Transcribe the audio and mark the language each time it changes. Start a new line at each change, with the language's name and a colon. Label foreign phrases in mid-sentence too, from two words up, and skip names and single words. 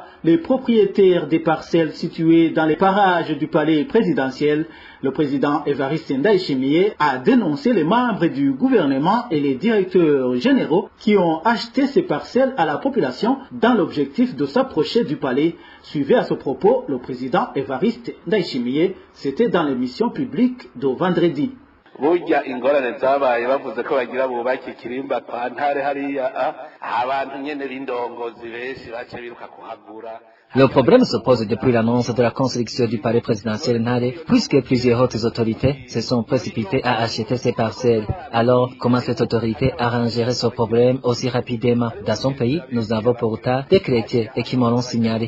French: Les propriétaires des parcelles situées dans les parages du palais présidentiel, le président Évariste Ndayishimiye a dénoncé les membres du gouvernement et les directeurs généraux qui ont acheté ces parcelles à la population dans l'objectif de s'approcher du palais. Suivez à ce propos le président Évariste Ndayishimiye, c'était dans l'émission publique de vendredi.
Rundi: burya ingorane zabaye bavuze ko bagira bubake ikirimba kwa Ntare hariya abantu nyene b'indongozi benshi bace biruka kuhagura.
French: Le problème se pose depuis l'annonce de la construction du palais présidentiel Ntare, puisque plusieurs hautes autorités se sont précipitées à acheter ces parcelles. Alors, comment cette autorité arrangerait ce problème aussi rapidement? Dans son pays, nous avons pourtant des chrétiens et qui m'ont signalé.